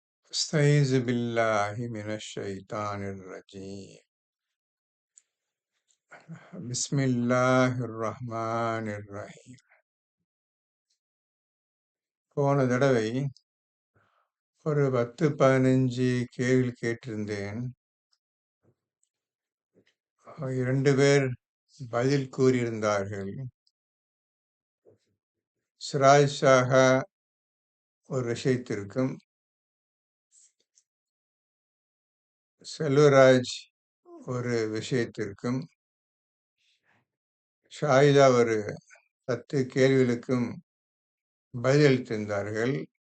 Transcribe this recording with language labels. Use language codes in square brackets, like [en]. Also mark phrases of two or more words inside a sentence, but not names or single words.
[ar] استعيذ بالله من الشيطان الرجيم بسم الله الرحمن الرحيم. [ta] போன தடவை ஒரு 10-15 கேள்வி கேட்டிருந்தேன். 2 பேர் பதில் கூறியிருந்தார்கள். சிராஜ் ஷாஹா ஒரு விஷயத்திற்கும், செல்வராஜ் ஒரு விஷயத்திற்கும், ஷாயிதா ஒரு 10 கேள்விகளுக்கும் பதிலளித்திருந்தார்கள்.